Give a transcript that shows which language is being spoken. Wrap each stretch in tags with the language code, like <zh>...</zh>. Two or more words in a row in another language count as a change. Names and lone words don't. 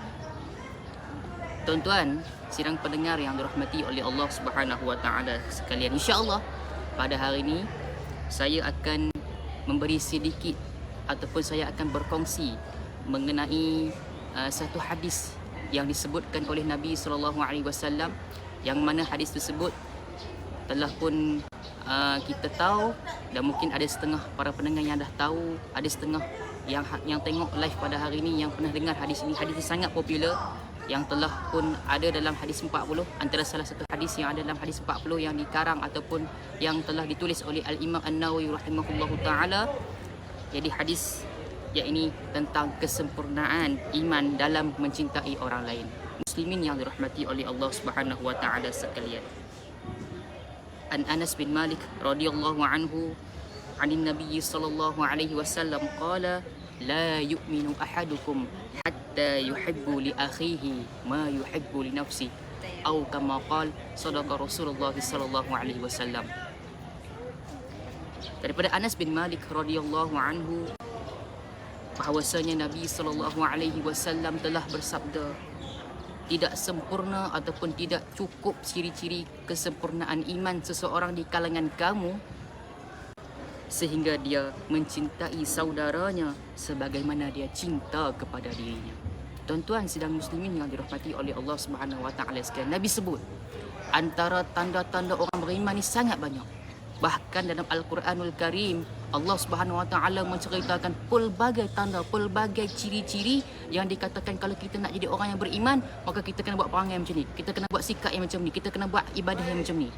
<ms>Tuan-tuan, sidang pendengar yang dirahmati oleh</ms> <ar>الله سبحانه وتعالى</ar> <ms>sekalian, insya-Allah pada hari ini saya akan memberi sedikit ataupun saya akan berkongsi mengenai satu hadis yang disebutkan oleh Nabi</ms> <ar>صلى الله عليه وسلم,</ar> <ms>yang mana hadis tersebut telah pun kita tahu, dan mungkin ada setengah para pendengar yang dah tahu, ada setengah yang tengok live pada hari ini yang pernah dengar hadis ini. Hadis ini sangat popular, yang telah pun ada dalam hadis 40, antara salah satu hadis yang ada dalam hadis 40 yang dikarang ataupun yang telah ditulis oleh Al-Imam An-Nawawi</ms> <ar>رحمه الله تعالى.</ar> <ms>Jadi hadis yang ini tentang kesempurnaan iman dalam mencintai orang lain. Muslimin yang dirahmati oleh</ms> <ar>الله سبحانه وتعالى</ar> <ms>sekalian.</ms> <ar>عن أنس بن مالك رضي الله عنه، عن النبي صلى الله عليه وسلم قال لا يؤمن أحدكم حتى يحب لأخيه ما يحب لنفسه atau كما قال صدق رسول الله صلى الله عليه وسلم.</ar> <ms>Daripada Anas bin Malik</ms> <ar>رضي الله عنه,</ar> <ms>bahawasanya Nabi</ms> <ar>صلى الله عليه وسلم</ar> <ms>telah bersabda, tidak sempurna ataupun tidak cukup ciri-ciri kesempurnaan iman seseorang di kalangan kamu sehingga dia mencintai saudaranya sebagaimana dia cinta kepada dirinya. Tuan-tuan sidang muslimin yang dirahmati oleh</ms> <ar>الله سبحانه وتعالى</ar> <ms>sekalian, Nabi sebut antara tanda-tanda orang beriman ni sangat banyak. Bahkan dalam</ms> <ar>القرآن الكريم, الله سبحانه وتعالى</ar> <ms>menceritakan pelbagai tanda, pelbagai ciri-ciri yang dikatakan kalau kita nak jadi orang yang beriman, maka kita kena buat perangai macam ni, kita kena buat sikap yang macam ni, kita kena buat ibadah yang macam ni.</ms>